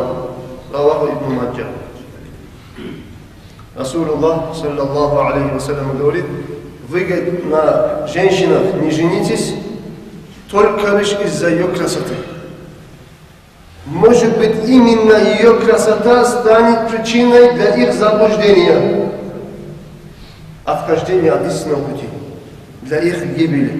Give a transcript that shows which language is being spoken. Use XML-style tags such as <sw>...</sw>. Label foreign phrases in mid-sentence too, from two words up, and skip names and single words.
<ar>رواه ابن ماجه.</ar> <ru>Расулуллах</ru> <ar>صلى الله عليه وسلم</ar> <ru>говорит: вы на женщинах не женитесь только лишь из-за ее красоты. Может быть, именно ее красота станет причиной для их заблуждения, отхождения от истинного пути, для их гибели.</ru>